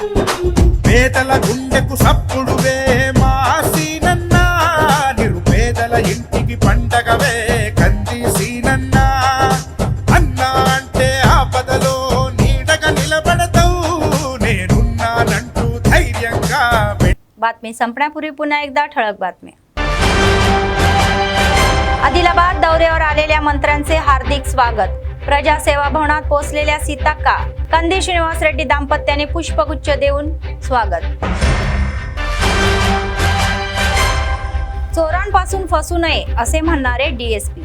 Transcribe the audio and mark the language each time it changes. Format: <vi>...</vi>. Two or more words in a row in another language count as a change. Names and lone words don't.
<te>పేదల గుండెకు సప్పుడువే మా సీనన్నా, నిరుపేదల ఇంటికి పండగవే కంది సీనన్నా. అన్నా అంటే ఆపదలో నీడగా నిలబడతావు, నేనున్నానంటూ ధైర్యంగా.</te> <mr>बातमी संपण्यापूर्वी पुन्हा एकदा ठळक बातमी. आदिलाबाद दौऱ्यावर आलेल्या मंत्र्यांचे हार्दिक स्वागत. प्रजासेवा भवनात पोहोचलेल्या सीताक्का, कंदी श्रीनिवास रेड्डी दाम्पत्याने पुष्पगुच्छ देऊन स्वागत. चोरांपासून फसू नये असे म्हणणारे डीएसपी.</mr>